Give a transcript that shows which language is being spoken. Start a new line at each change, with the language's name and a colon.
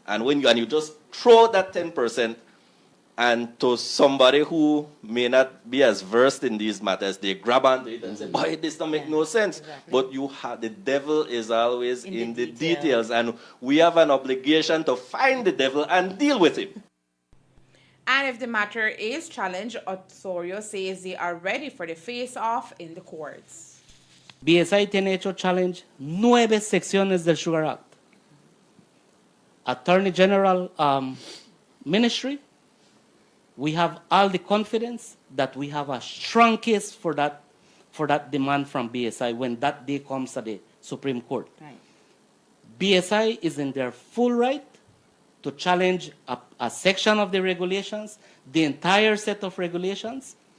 English: And when you just throw that 10%, and to somebody who may not be as versed in these matters, they grab onto it and say, boy, this don't make no sense. Exactly. But the devil is always in the details, and we have an obligation to find the devil and deal with him. And if the matter is challenged, Osorio says they are ready for the face-off in the courts.
Spanish: BSI tiene hecho challenge 9 secciones del Sugar Act.
English: Attorney General Ministry, we have all the confidence that we have a strong case for that demand from BSI when that day comes at the Supreme Court. Right. BSI is in their full right to challenge a section of the regulations, the entire set of regulations.